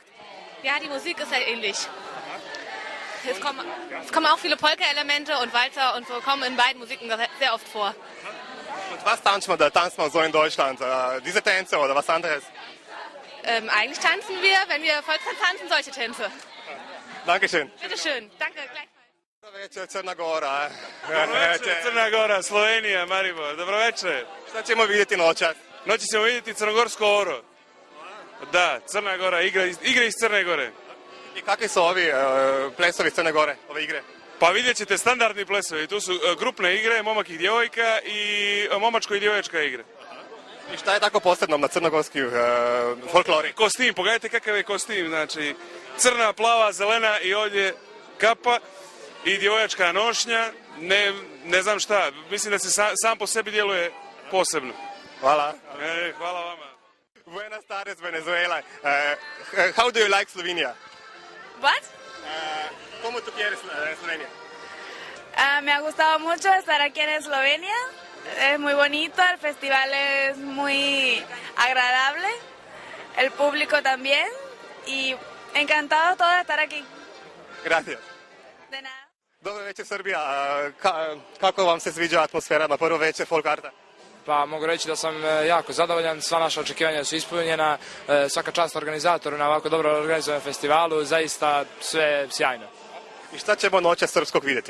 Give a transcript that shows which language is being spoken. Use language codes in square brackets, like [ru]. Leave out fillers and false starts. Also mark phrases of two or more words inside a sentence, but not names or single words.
[de] Ja, die Musik ist halt ähnlich. Es kommen auch viele Polka-Elemente und Walzer und so kommen in beiden Musiken sehr oft vor. Und was tanzt man so in Deutschland? Diese Tänze oder was anderes? Eigentlich tanzen wir, wenn wir Volkstanz tanzen, solche Tänze. Dankeschön. Bitteschön, danke, gleichfalls. [sr] Dobro večer, Crna Gora. Dobroveče, Crna Gora, Slovenija, Maribor. Dobroveče. Šta ćemo vidjeti noćas? Noći ćemo vidjeti crnogorsko oro. Da, Crna Gora, igre iz Crne Gore. I kakvi su ovi plesovi iz Crne Gore, ove igre? Pa vidjet ćete standardni plesovi. Tu su grupne igre, momak i djevojka i momačko i djevoječka igre. I šta je tako posebno na crnogorski folklori? Kostim, pogledajte kakav je kostim. Znači, crna, plava, zelena i ovdje kapa i djevojačka nošnja. Ne znam šta, mislim da se sam po sebi djeluje posebno. Hvala. Hvala vama. [es] Buenas tardes, Venezuela. [en] How do you like Slovenia? What? [es] ¿Cómo tú quieres Slovenia? Me ha gustado mucho estar aquí en Eslovenia. Es muy bonito, el festival es muy agradable, el público también y encantado todo de estar aquí. Gracias. De nada. [sr] Dobro večer, Srbija. Kako vam se sviđa atmosfera na prvo večer Folkarta? Pa mogu reći da sam jako zadovoljan, sva naša očekivanja su ispunjena, svaka čast organizatoru na ovako dobro organizovanom festivalu, zaista sve sjajno. I šta ćemo noćas srpskog vidjeti?